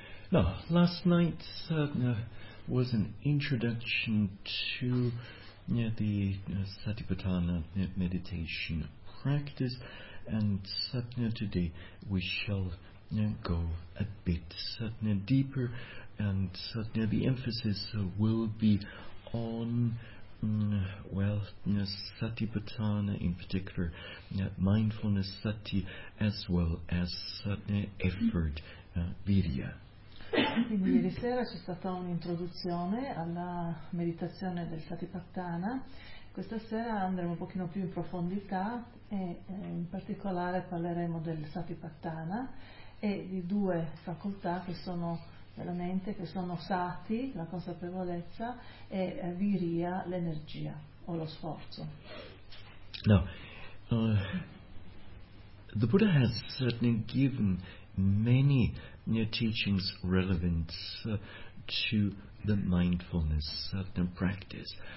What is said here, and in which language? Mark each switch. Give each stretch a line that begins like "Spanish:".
English: No, last night was an introduction to the Satipatthana meditation practice, and today we shall go a bit deeper, and the emphasis will be on Satipatthana, in particular mindfulness sati, as well as effort virya.
Italian: Quindi ieri sera c'è stata un'introduzione alla meditazione del Satipatthana. Questa sera andremo un pochino più in profondità e in particolare parleremo del Satipatthana e di due facoltà che sono della mente, che sono sati, la consapevolezza, e viria, l'energia o lo sforzo. No.
English: The Buddha has certainly given many teachings relevant to the mindfulness practice.